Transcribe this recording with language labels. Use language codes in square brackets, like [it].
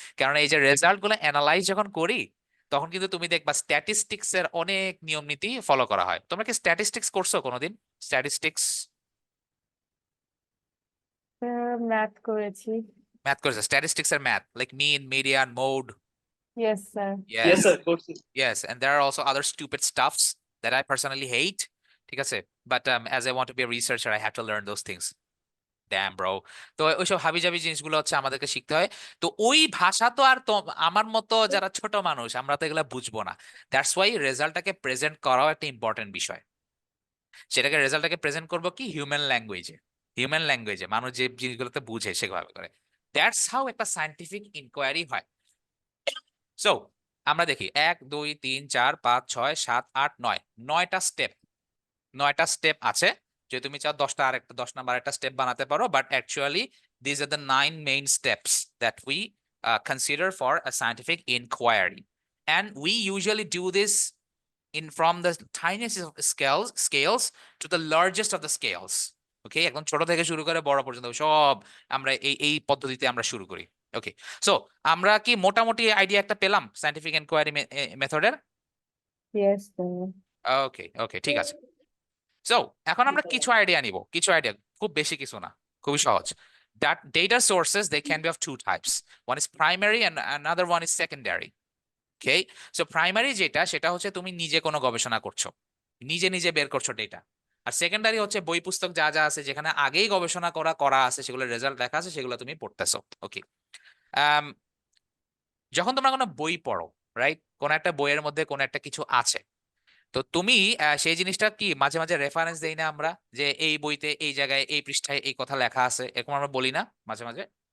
[bn] কারণ এই যে রেজাল্ট গুলো অ্যানালাইজ যখন করি, তখন কিন্তু তুমি দেখবা স্ট্যাটিস্টিক্স এর অনেক নিয়ম নীতি ফলো করা হয়। তোমরা কি স্ট্যাটিস্টিক্স করছো কোনোদিন? স্ট্যাটিস্টিক্স ম্যাথ করেছি। ম্যাথ করেছো? স্ট্যাটিস্টিক্স এর ম্যাথ, লাইক মিন, median, mode? [en] Yes, sir. Yes, Yes. sir. [bn] করছি। [en] Yes, and there are also other stupid stuffs that I personally hate. [bn] ঠিক আছে, [en] but as I want to be a researcher, I have to learn those things. Damn, bro. [bn] তো ওইসব হাবিজাবি জিনিসগুলো হচ্ছে আমাদেরকে শিখতে হয়। তো ওই ভাষা তো আর তো আমার মতো যারা ছোট মানুষ, আমরা তো এগুলো বুঝবো না। [en] that's why [bn] রেজাল্টটাকে প্রেজেন্ট করাও একটা ইম্পর্টেন্ট বিষয়। সেটাকে রেজাল্টটাকে প্রেজেন্ট করবো কি? হিউম্যান ল্যাঙ্গুয়েজে। হিউম্যান ল্যাঙ্গুয়েজে মানুষ যে জিনিসগুলোতে বুঝে সেভাবে করে। [en] that's how [bn] একটা সায়েন্টিফিক ইনকোয়ারি হয়। সো আমরা দেখি 1 2 3 4 5 6 7 8 9, 9টা স্টেপ। 9টা স্টেপ আছে। যদি তুমি চাও 10টা আরেকটা 10 নাম্বার একটা স্টেপ বানাতে পারো, [en] But actually this are the 9 main steps that we consider for a scientific inquiry, and we usually do this in from the tiniest of scales to the largest of the scales. [bn] Okay, একদম ছোট থেকে শুরু করে বড় পর্যন্ত সব আমরা এই পদ্ধতিতে আমরা শুরু করি। ওকে, সো আমরা কি মোটামুটি আইডিয়া একটা পেলাম সায়েন্টিফিক এনকোয়ারি মেথডের? [en] Yes, sir. [bn] ওকে ওকে, ঠিক আছে। সো এখন আমরা কিছু আইডিয়া নিব, কিছু আইডিয়া, খুব বেশি কিছু না, খুবই সহজ। [en] That data sources, they can be of two types. One is primary and another one is secondary. Okay, so [bn] primary যেটা, সেটা হচ্ছে তুমি নিজে কোনো গবেষণা করছো, নিজে নিজে বের করছো ডেটা। আর সেকেন্ডারি হচ্ছে বই পুস্তক যা যা আছে, যেখানে আগেই গবেষণা করা আছে, সেগুলোর রেজাল্ট লেখা আছে, সেগুলো তুমি পড়তেছো। ওকে, যখন তোমরা কোনো বই পড়ো, রাইট, কোন একটা বইয়ের মধ্যে কোন একটা কিছু আছে, তো তুমি সেই জিনিসটা কি মাঝে মাঝে রেফারেন্স দেই না আমরা, যে এই বইতে এই জায়গায় এই পৃষ্ঠায় এই কথা লেখা আছে, এরকম আমরা বলি না মাঝে মাঝে?